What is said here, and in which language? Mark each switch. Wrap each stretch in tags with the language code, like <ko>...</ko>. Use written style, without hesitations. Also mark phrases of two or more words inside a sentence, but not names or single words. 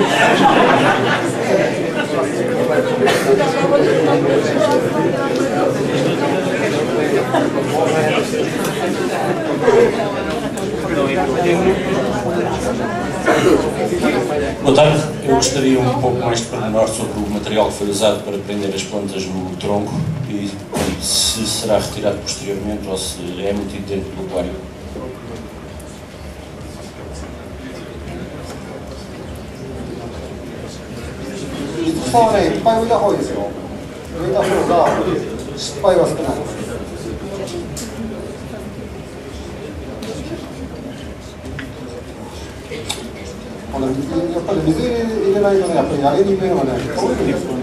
<pt>Boa tarde, eu gostaria um pouco mais de pormenor sobre o material que foi usado para prender as plantas no tronco e se será retirado posteriormente ou se é mantido dentro do aquário.</pt> <ja>草はね、いっぱい植えた方がいいですよ。植えた方が失敗は少ない。やっぱり水入れないとね、やっぱり上げにくいのがね、取れるんですよ。</ja>